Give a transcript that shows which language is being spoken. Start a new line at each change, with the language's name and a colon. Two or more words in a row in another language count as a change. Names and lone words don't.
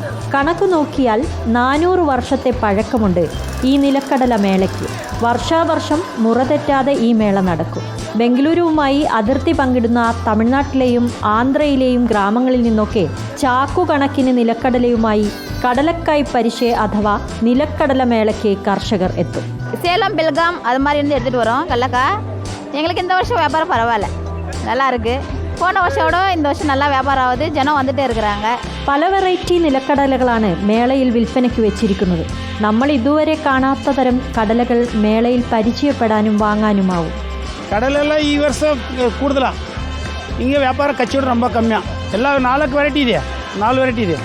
Malayalam: കണക്കു നോക്കിയാൽ 400 വർഷത്തെ പഴക്കമുണ്ട് ഈ നിലക്കടല മേളയ്ക്ക്. വർഷാവർഷം മുറതെറ്റാതെ ഈ മേള നടക്കും. ബംഗളൂരുവുമായി അതിർത്തി പങ്കിടുന്ന തമിഴ്നാട്ടിലെയും ആന്ധ്രയിലെയും ഗ്രാമങ്ങളിൽ നിന്നൊക്കെ ചാക്കുകണക്കിന് നിലക്കടലയുമായി കടലക്കായ് പരിശേ അഥവാ നിലക്കടല മേളയ്ക്ക് കർഷകർ എത്തും.
Tamil: சேலம் பெல்காம் அது மாதிரி இருந்து எடுத்துகிட்டு வரோம் கடலக்காய். எங்களுக்கு இந்த வருஷம் வியாபாரம் பரவாயில்ல, நல்லா இருக்குது. போன வருஷோட இந்த வருஷம் நல்லா வியாபாரம் ஆகுது, ஜனம் வந்துட்டே இருக்கிறாங்க.
Malayalam: പല വെറൈറ്റി നിലക്കടലകളാണ് മേളയിൽ വിൽപ്പനയ്ക്ക് വെച്ചിരിക്കുന്നത്. നമ്മൾ ഇതുവരെ കാണാത്ത തരം കടലകൾ മേളയിൽ പരിചയപ്പെടാനും വാങ്ങാനുമാവും. കടലെല്ലാം ഈ വർഷം കൂടുതലാണ്. ഇങ്ങനെ വ്യാപാരം കച്ചവടം ரொம்ப കമ്മിയാണ്. എല്ലാം 4 വെറൈറ്റി ಇದೆ, 4 വെറൈറ്റി ಇದೆ.